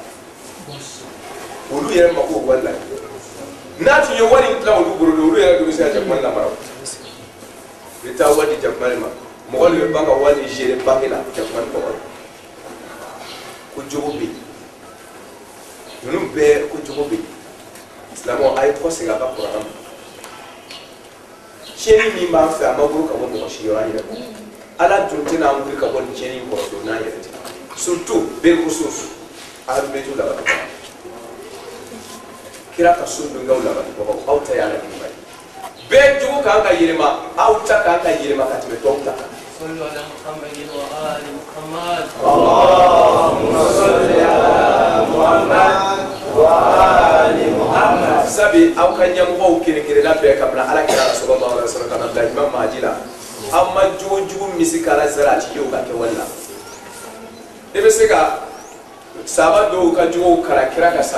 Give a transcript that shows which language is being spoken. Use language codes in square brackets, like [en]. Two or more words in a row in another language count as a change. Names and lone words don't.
[bm] olu yɛrɛ mako bɛ wari la n'a tun ye wari in tila olu bolo olu yɛrɛ de bɛ se ka jakumani lamara i bɛ taa wari di jakumani ma mɔgɔ de bɛ ban ka wari [fr] gérer banque [bm] la jakumani kɔnɔ ko jogo bɛ yen ninnu bɛɛ ko jogo bɛ yen silamɛw a ye kɔ segin a ka kuranna ma tiɲɛni min b'an fɛ a ma bolo ka bɔ mɔgɔ si yɔrɔ an yɛrɛ kɔnɔ ala dun tɛna an wuli ka bɔ nin tiɲɛni in kɔrɔ don n'an yɛrɛ tɛ surtout belkhusus ahlubɛtiw labatibagaw kira ka so donkew labatibagaw aw ta ye ala ɲuman ye bɛɛ jogo kan ka yɛlɛma aw ta kan ka yɛlɛma ka tɛmɛ tɔw ta kan. Sabi aw ka ɲɛmɔgɔw kelen-kelenna bɛɛ ka bila ala kira [ar] صلى الله عليه وسلم [bm] ka na bila imam Mahdi la aw ma jogo jugu misi kala zara a tɛ ye o ka kɛ wali la i bɛ se ka sahaba dɔw ka jogow kala kira ka